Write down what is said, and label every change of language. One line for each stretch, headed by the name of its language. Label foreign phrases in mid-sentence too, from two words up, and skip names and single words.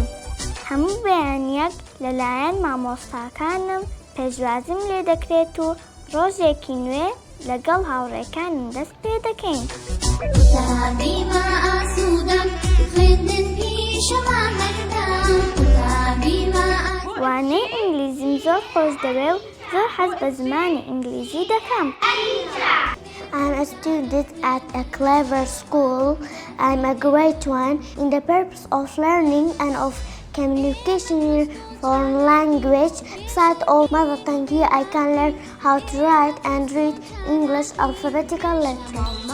Central Kurdish: هەموو بەیانیەک لەلایەن مامۆستاکانم پێشوازیم لێ دەکرێت و ڕۆژێکی نوێ لەگەڵ هاوڕێکانم دەست پێ دەکەین. وانەی ئینگلیزیم زۆر خۆش دەوێ و زۆر حەز بە زمانی ئینگلیزی دەکەم.
English: I'm a student at a clever school. I'm a grade 1 in the purpose of learning and of communication in foreign language. Besides all mother tongue here, I can learn how to write and read English alphabetical letters.